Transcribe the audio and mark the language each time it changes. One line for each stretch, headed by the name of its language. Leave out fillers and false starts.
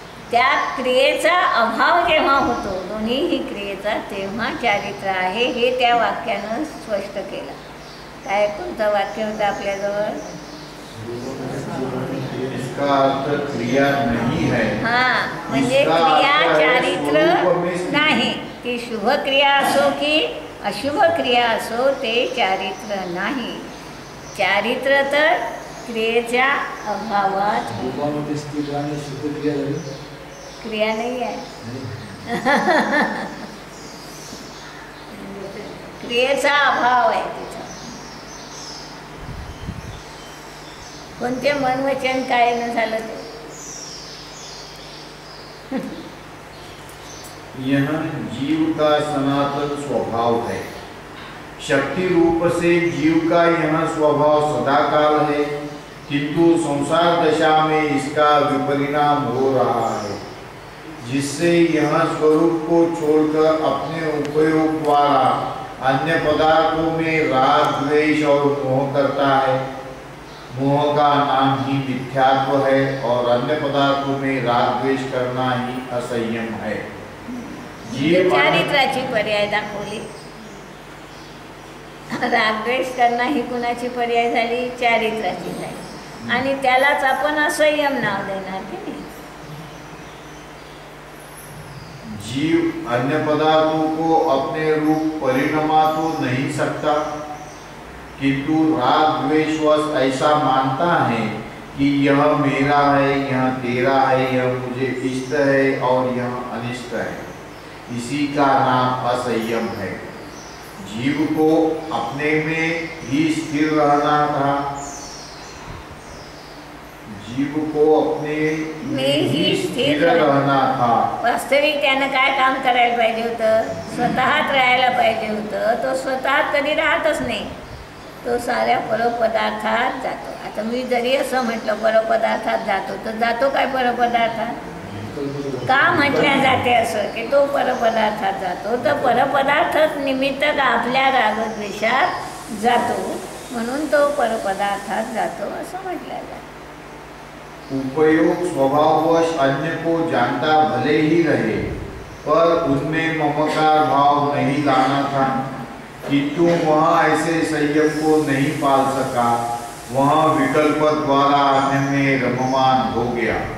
Marathi: त्या क्रियेचा अभाव जेव्हा होतो दोन्हीही क्रियेचा, तेव्हा चारित्र आहे हे त्या वाक्यानं स्पष्ट केलं. काय कोणतं वाक्य होतं आपल्याजवळ.
Hindi: इसका अर्थ क्रिया नहीं है.
Marathi: हां म्हणजे क्रिया चारित्र नाही. ती शुभ क्रिया असो की अशुभ क्रिया असो ते चारित्र नाही. चारित्र तर क्रियेच्या अभावात. क्रिया नाही आहे. क्रियेचा अभाव आहे तिथं. कोणते मन वचन काय न झालं ते.
Hindi: यह जीव का सनातन स्वभाव है. शक्ति रूप से जीव का यह स्वभाव सदाकाल है, किंतु संसार दशा में इसका विपरिणाम हो रहा है, जिससे यह स्वरूप को छोड़कर अपने उपयोग द्वारा अन्य पदार्थों में राग द्वेष और मोह करता है. मोह का नाम ही मिथ्यात्व है और अन्य पदार्थों में राग द्वेष करना ही असंयम है. जीव
Marathi: चारित्राची पर्याय दाखवली. रागद्वेष करणं ही कुणाची पर्याय झाली, चारित्राची झाली. आणि त्यालाच आपण असंयम नाव देणार की नाही.
Hindi: जीव अन्य पदार्थों को अपने रूप परिणमा तो नहीं सकता, किंतु राग द्वेषवश ऐसा मानता है कि यह मेरा है, यह तेरा है, यह मुझे इष्ट है और यह अनिष्ट है. इसी का नाम असंयम है. जीव को अपने में ही स्थिर रहना था, जीव को अपने में ही स्थिर रहना था।
Marathi: वास्तविक त्यानं काय काम करायला पाहिजे होतं? स्वतःत राहायला पाहिजे होतं. तो स्वतःत कधी राहतच नाही, तो साऱ्या परपदार्थात जातो. आता मी जरी असं म्हटलं परपदार्थात जातो, तर जातो काय परपदार्थात? का म्हटल्या जाते असं की तो परपदार्थात जातो? तर परपदार्थ निमित्त आपल्या रागद्वेषात जातो, म्हणून तो परपदार्थात जातो असं म्हटलं जातं.
Hindi: उपयोग स्वभाववश अन्य को जानता भले ही रहे, पर उनमें ममकार भाव नहीं लाना था, किंतु वह ऐसे संयम को नहीं पाल सका, वह विकल्प द्वारा अन्य में रममान हो गया।